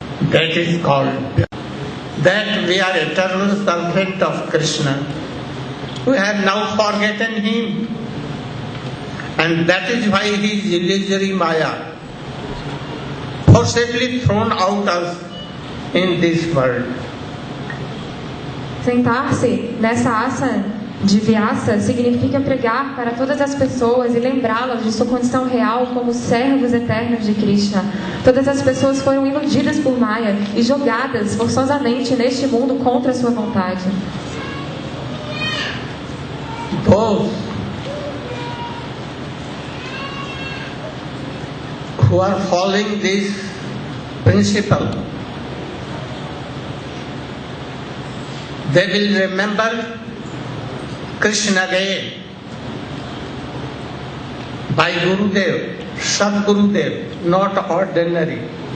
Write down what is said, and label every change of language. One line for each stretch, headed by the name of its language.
English: That is called that we are eternal servant of Krishna. We have now forgotten him, and that is why his illusory Maya forcibly thrown out us in this world.
Portuguese: Sentar-se nessa asana de Vyasa significa pregar para todas as pessoas e lembrá-las de sua condição real como servos eternos de Krishna. Todas as pessoas foram iludidas por Maya e jogadas forçosamente neste mundo contra a sua vontade.
English: Those who are following this principle, they will remember Krishna again by Gurudev, Sadgurudev, not ordinary.